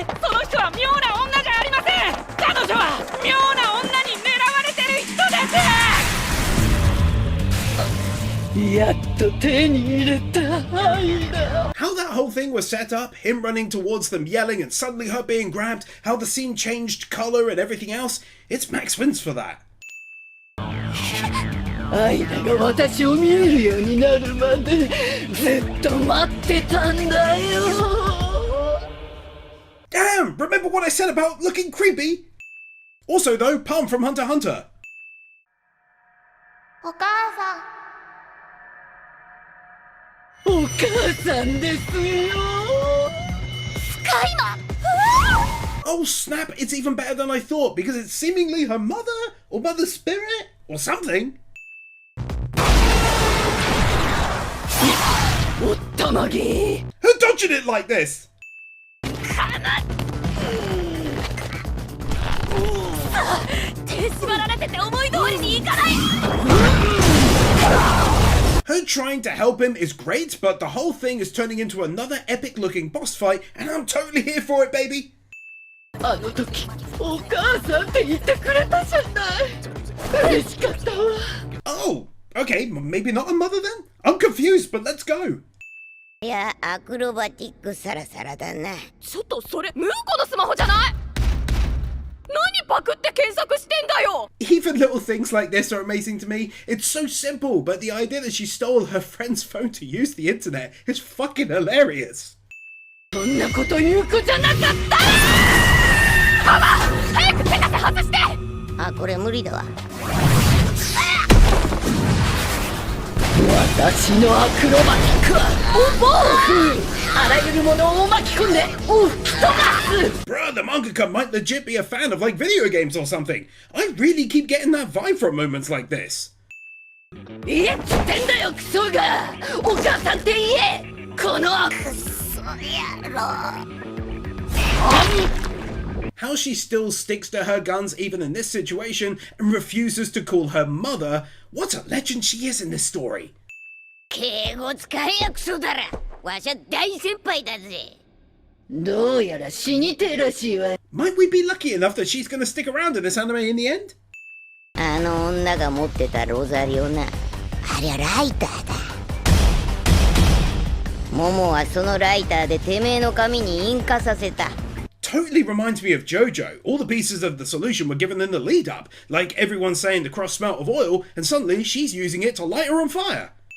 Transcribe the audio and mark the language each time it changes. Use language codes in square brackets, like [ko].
[ja] その人は妙な女じゃありません。彼女は妙な女に狙われてる人です。やっと手に入れた愛だ。 [en] How that whole thing was set up, him running towards them yelling and suddenly her being grabbed, how the scene changed colour and everything else, it's Max wins for that. [ja] 愛だが私を見えるようになるまでずっと待ってたんだよ。 [en] Damn! Remember what I said about looking creepy? Also though, Palm from Hunter x Hunter. [ja] お母さん。お母さんですよ。スカイマン。 [en] Oh snap, it's even better than I thought because it's seemingly her mother or mother spirit or something. [ja] おったまげ。 [en] Who dodged it like this? [ja] 手縛られてて思い通りにいかない。 [en] Her trying to help him is great, but the whole thing is turning into another epic looking boss fight and I'm totally here for it, baby. [ja] あの時お母さんって言ってくれたじゃない。嬉しかったわ。 [en] Oh, okay, maybe not a mother then? I'm confused, but let's go. [ja] いや、アクロバティックサラサラだな。ちょっとそれムーコのスマホじゃない。何パクって検索してんだよ。 [en] Even little things like this are amazing to me. It's so simple, but the idea that she stole her friend's phone to use the internet is fucking hilarious. [ja] そんなこと言う子じゃなかった。ママ、早く手立て外して。あ、これ無理だわ。私のアクロバティックは暴風。あらゆるものを巻き込んで吹き飛ばす。 [en] Bruh, the mangaka might legit be a fan of like video games or something. I really keep getting that vibe from moments like this. [ja] 言えっつってんだよクソが。お母さんって言え。このクソ野郎。 [en] How she still sticks to her guns even in this situation and refuses to call her mother. What a legend she is in this story. [ja] 敬語使えやクソだら。わしゃ大先輩だぜ。どうやら死にてえらしいわ。 [en] Might we be lucky enough that she's gonna stick around in this anime in the end? [ja] あの女が持ってたロザリオな。ありゃライターだ。モモはそのライターでてめえの髪に引火させた。 [en] Totally reminds me of JoJo. All the pieces of the solution were given in the lead up, like everyone saying the cross smelt of oil, and suddenly she's using it to light her on fire.